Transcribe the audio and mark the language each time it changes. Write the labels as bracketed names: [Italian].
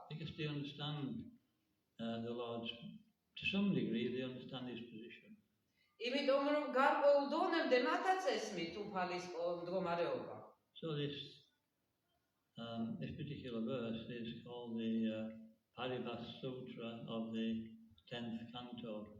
[English] Because they understand the Lord's, to some degree, they understand his position. [Georgian] იმიტომ რომ გარკვეულ დონემდე მათაც ესმით უფალის მდგომარეობა. [English] So this particular verse is called the Paribas Sutra of the 10th canto.